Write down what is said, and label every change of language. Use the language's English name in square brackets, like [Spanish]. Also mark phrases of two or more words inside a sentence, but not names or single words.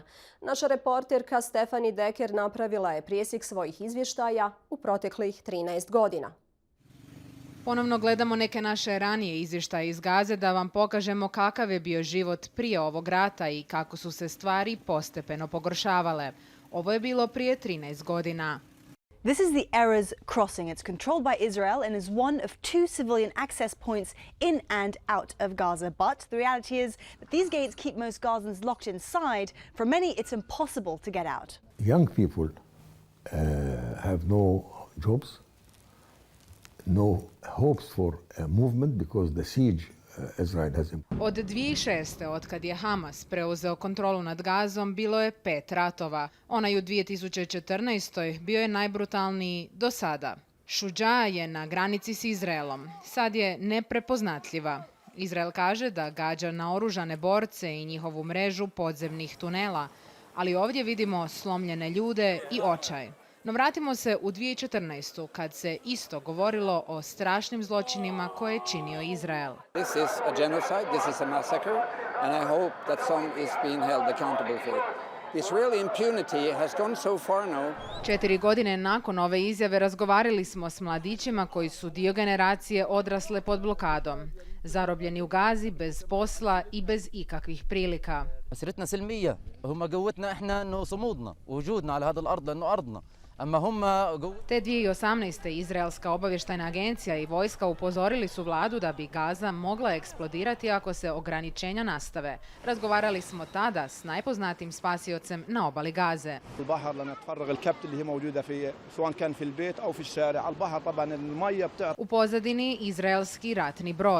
[Bosnian] Naša reporterka Stefanie Dekker napravila je presjek svojih izvještaja u proteklih 13 godina. Ponovno gledamo neke naše ranije izvještaje iz Gaze da vam pokažemo kakav je bio život prije ovog rata i kako su se stvari postepeno pogoršavale. Ovo je bilo prije 13 godina. [English] This is the Erez crossing. It's controlled by Israel and is one of two civilian access points in and out of Gaza. But the reality is that these gates keep most Gazans locked inside. For many, it's impossible to get out. Young people have no jobs, no hopes for movement because the siege Israel has imposed. [Bosnian] Od 2006. otkad je Hamas preuzeo kontrolu nad Gazom, bilo je 5 ratova. Onaj u 2014. bio je najbrutalniji do sada. Šudža je na granici s Izraelom. Sad je neprepoznatljiva. Izrael kaže da gađa na oružane borce i njihovu mrežu podzemnih tunela, ali ovdje vidimo slomljene ljude i očaj. No vratimo se u 2014. kad se isto govorilo o strašnim zločinima koje je činio Izrael. [English] This is a genocide, this is a massacre, and I hope that some is being held accountable for it. Israeli impunity has gone so far now. [Bosnian] 4 godine nakon ove izjave razgovarali smo s mladićima koji su dio generacije odrasle pod blokadom. Zarobljeni u Gazi, bez posla i bez ikakvih prilika. [Arabic] مسيرتنا سلمية هم قوتنا احنا انه صمودنا ووجودنا على هذا الارض لانه ارضنا. [Bosnian] Te 2018. Izraelska obavještajna agencija i vojska upozorili su vladu da bi Gaza mogla eksplodirati ako se ograničenja nastave. Razgovarali smo tada s najpoznatijim spasiocem na obali Gaze. U pozadini izraelski ratni brod.